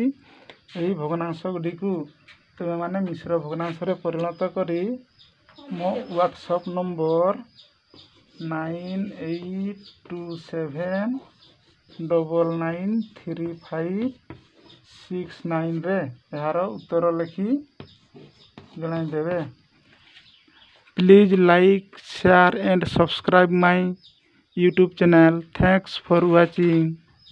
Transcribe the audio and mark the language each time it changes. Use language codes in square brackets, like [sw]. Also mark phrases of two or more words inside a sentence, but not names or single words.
[or] ଯହି ଭଗ୍ନାଂଶ ଗୁଡ଼ି କୁ ତୁମ ମାନେ ମିଶ୍ର ଭଗ୍ନାଂଶ ରେ ପରିଣତ କରି ମୋ ହ୍ୱାଟସଆପ ନମ୍ବର 98293569 ରେ ୟାର ଉତ୍ତର ଲେଖି ଜଣାଇ ଦେବେ। [en] please like share and subscribe my YouTube channel. Thanks for watching.